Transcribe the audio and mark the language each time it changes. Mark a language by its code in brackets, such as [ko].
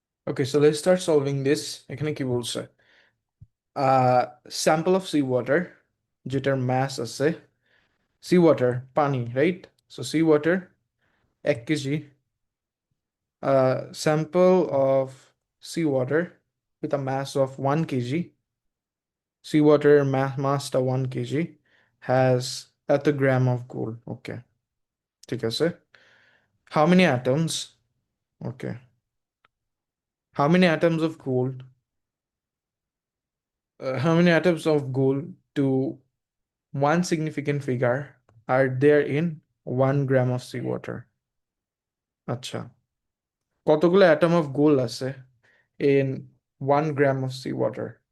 [en] Okay, so let's start solving this. [bn] এখানে কি বলছে? [en] Sample of sea water, যেটার mass আছে, sea water পানি, right? So sea water 1 KG, sample of seawater with a mass of 1 kg. Seawater mass টা 1 kg has at a gram of gold. Okay, [bn] ঠিক আছে। [en] How many atoms? Okay. How many atoms of gold? How many atoms of gold to one significant figure are there in 1 gram of seawater? [bn] আচ্ছা, কতগুলো [en] Atom of gold আছে in 1 gram of seawater?